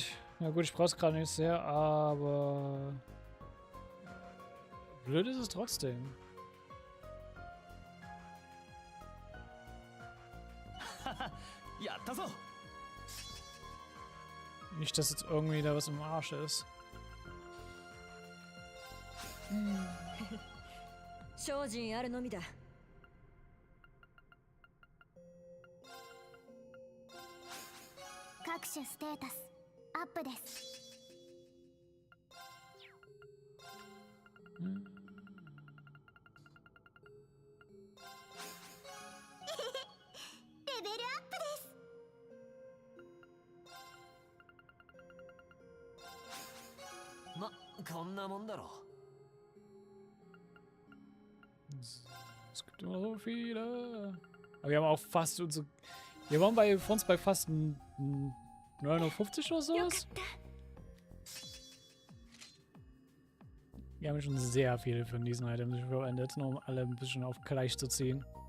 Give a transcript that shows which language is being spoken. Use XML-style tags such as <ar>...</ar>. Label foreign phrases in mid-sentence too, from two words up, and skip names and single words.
<de>Na gut, ich brauche es gerade nicht sehr, aber blöd ist es trotzdem. Nicht, dass jetzt irgendwie da was im Arsch ist.</de> <ja>精進あるのみだ。各種ステータスアップです。レベルアップです。ま、こんなもんだろ。</ja> <de>Es gibt immer so viele. Aber wir haben auch fast unsere. Wir waren bei uns bei fast 950 oder sowas. Wir haben schon sehr viele von diesen Items verwendet, nur um alle ein bisschen auf gleich zu ziehen.</de>